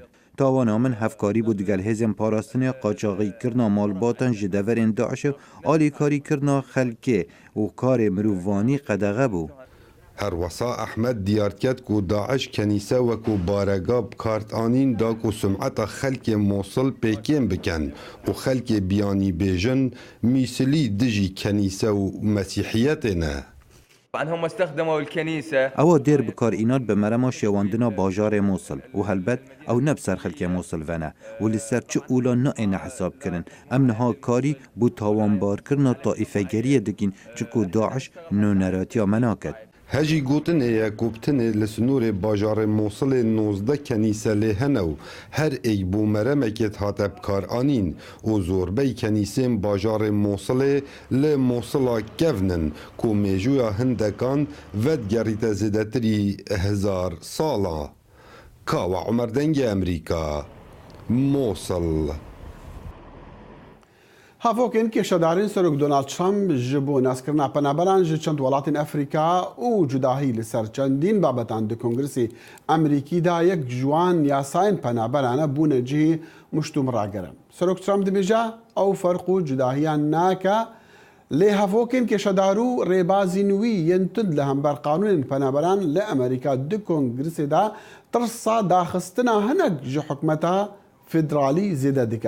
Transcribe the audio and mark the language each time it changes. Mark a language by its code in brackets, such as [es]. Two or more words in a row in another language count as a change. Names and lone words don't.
[ku] Tawana min hevkarî bû digel hêzên parastinê qaçaxîkirina malbatan ji deverên Daişê alîkarîkirina xelkê û karê mirovanî qedexe bû. Her wesa Ehmed diyar ket ku Daeş kenîse wekû baregah bikartanîn da ku sumeta xelkê Mosul pêkên bikin û xelkê biyanî bêjin mîsilî dijî kenîse û mesîhiyetê ne. [ar] هم استخدموا الكنيسة [ku] ئەوە دێر بکارئینات بە مەرەما شێواندنا باژارê Mosul û helbet ew ne bi ser xelkê Mosul vene û li ser çi ûla naêne hesabkirin. Em niha karî bû tawanbarkirina taîfegeriyê dikin çiku Daeş nûneratiya me naket. Hejî gotinê ye koptinê li sinûrê bajarê Mosulê 19 kenîse lê hene û her êk bû meremekê hate bikaranîn û zorbey kenîsên bajarê Mosulê li Mosula kevnin ku mêjûya hindekan vedgerîte zêdetirî 1000 sala. Kawa Umer Dengê Emerîka, Mosul. هەڤۆکên کێشەدارین سەرۆک دۆنالد ترامپ ji بۆ ناسکردنا پەنابەران ji çend welatên Efrîka û cudahî li ser çendîn babetan di Kongresê Emerîkî da yek ji wan yasayên penaberane bûne cihê muştûmragerin. Serok Trump dibêje ew ferq û cudahiyan nake lê hevokên kêşedar û rêbazîn wî yên tund li hember qanûnên penaberan li Emerîka di Kongresê da tirsa daxistina hinek ji hikûmeta federalî zêde dike.